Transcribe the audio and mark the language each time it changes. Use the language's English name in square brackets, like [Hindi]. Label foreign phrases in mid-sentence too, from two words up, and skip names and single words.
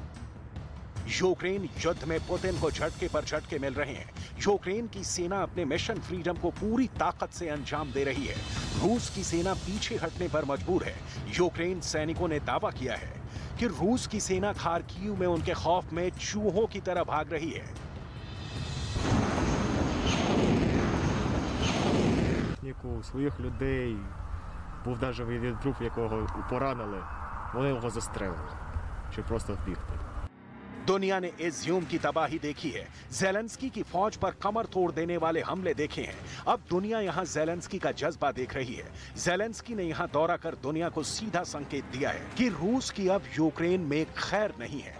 [Hindi] यूक्रेन युद्ध में पुतिन को झटके पर झटके मिल रहे हैं। यूक्रेन की सेना अपने [English] mission freedom [Hindi] को पूरी ताकत से अंजाम दे रही है। रूस की सेना पीछे हटने पर मजबूर है। यूक्रेन सैनिकों ने दावा किया है कि रूस की सेना खार्किव में उनके खौफ में चूहों की तरह भाग रही है। [Ukrainian] Своїх людей був навіть один друг, якого поранили, вони його застрелили, щоб просто вбігти. [Hindi] दुनिया ने इज्यूम की तबाही देखी है, ज़ेलेंस्की की फौज पर कमर तोड़ देने वाले हमले देखे हैं। अब दुनिया यहां ज़ेलेंस्की का जज्बा देख रही है। ज़ेलेंस्की ने यहां दौरा कर दुनिया को सीधा संकेत दिया है कि रूस की अब यूक्रेन में खैर नहीं है।